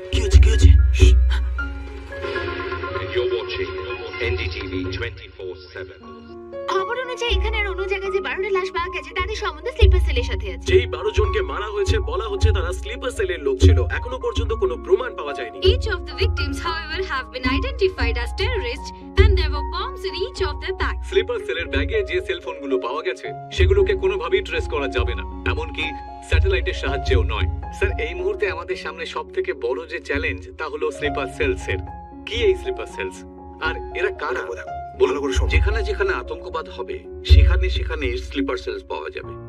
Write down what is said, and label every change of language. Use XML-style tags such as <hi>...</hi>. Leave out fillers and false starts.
<bn>কি হচ্ছে, কি হচ্ছে?</bn> <en>You're watching NDTV 24/7.</en> <bn>খবর অনুযায়ী এখানে আর অন্য জায়গায় যে 12টা লাশ পাওয়া গেছে তাদের সম্বন্ধে স্লিপার সেলের সাথে আছে। যেই 12 জনকে মারা হয়েছে বলা হচ্ছে তারা স্লিপার সেলের লোক ছিল। এখনো পর্যন্ত কোনো প্রমাণ পাওয়া যায়নি।</bn> <en>Each of the victims, however, have been identified as terrorists and there were bombs in each of the bag.</en> <bn>Sleeper সেলের ব্যাগে যে সেলফোনগুলো পাওয়া গেছে সেগুলোকে কোনোভাবেই ট্রেস করা যাবে না, এমনকি স্যাটেলাইটের সাহায্যেও নয়। স্যার, এই মুহূর্তে আমাদের সামনে সবথেকে বড় যে চ্যালেঞ্জ তা হলো স্লিপার সেলসের। কি এই স্লিপার সেলস, আর এরা কারা? ভালো করে শোন। যেখানে যেখানে আতঙ্কবাদ হবে সেখানে সেখানে স্লিপার সেলস পাওয়া যাবে।</bn>